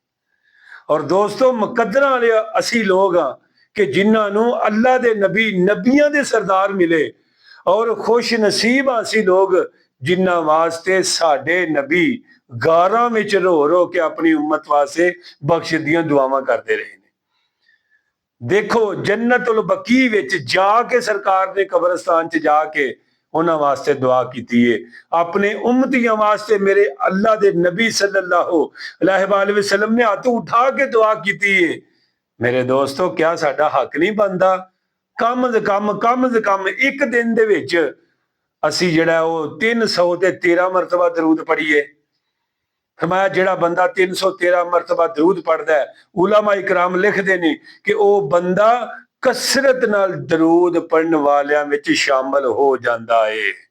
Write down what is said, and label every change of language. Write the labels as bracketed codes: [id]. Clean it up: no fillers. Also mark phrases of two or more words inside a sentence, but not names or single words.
[pa] ਔਰ ਦੋਸਤੋਂ ਮੁਕੱਦਰਾਂ ਵਾਲੇ ਅਸੀ ਲੋਗ ਹਾਂ ਕਿ ਜਿਨ੍ਹਾਂ ਨੂੰ ਅੱਲਾਹ ਦੇ ਨਬੀ ਨਬੀਆਂ ਦੇ ਸਰਦਾਰ ਮਿਲੇ, ਔਰ ਖ਼ੁਸ਼ ਨਸੀਬ ਅਸੀ ਲੋਗ ਜਿਨ੍ਹਾਂ ਵਾਸਤੇ ਸਾਡੇ ਨਬੀ ਗਾਰਾਂ ਵਿਚ ਰੋ ਰੋ ਕੇ ਅਪਨੀ ਉੱਮਤ ਵਾਸਤੇ ਬਖ਼ਸ਼ ਦੀਆਂ ਦੁਆਵਾਂ ਕਰਤੇ ਰਹੇ ਨੇ। ਦੇਖੋ ਜੰਨਤੁਲ ਬਕੀ ਵਿਚ ਜਾਕੇ ਸਰਕਾਰ ਨੇ ਕਬਰਿਸਤਾਨ ਚ ਜਾਕੇ ਉਨ੍ਹਾਂ ਵਾਸਤੇ ਦੁਆ ਕੀਤੀ ਹੈ, ਅਪਨੇ ਉੱਮਤੀਆਂ ਵਾਸਤੇ ਮੇਰੇ ਅੱਲਾਹ ਦੇ ਨਬੀ [ar] صلى الله عليه وسلم [pa] ਨੇ ਹਾਥ ਉਠਾ ਕੇ ਦੁਆ ਕੀਤੀ ਹੈ। ਮੇਰੇ ਦੋਸਤੋਂ ਕਿਆ ਸਾਡਾ ਹੱਕ ਨਹੀਂ ਬਣਦਾ ਕਮ ਸੇ ਕਮ ਏਕ ਦਿਨ ਦੇ ਵਿਚ ਅਸੀ ਜੇੜਾ ਵੋ 313 ਮਰਤਬਾ ਦਰੂਦ ਪੜ੍ਹੀਏ। ਫ਼ਰਮਾਇਆ ਜੇੜਾ ਬੰਦਾ 313 ਮਰਤਬਾ ਦਰੂਦ ਪੜ੍ਹਦਾ ਹੈ, ਉਲਮਾ ਇਕਰਾਮ ਲਿਖਦੇ ਨੇ ਕਿ ਵੋ ਬੰਦਾ ਕਸਰਤ ਨਾਲ ਦਰੂਦ ਪੜ੍ਹਨ ਵਾਲੀਆਂ ਵਿਚ ਸ਼ਾਮਲ ਹੋ ਜਾਂਦਾ ਹੈ।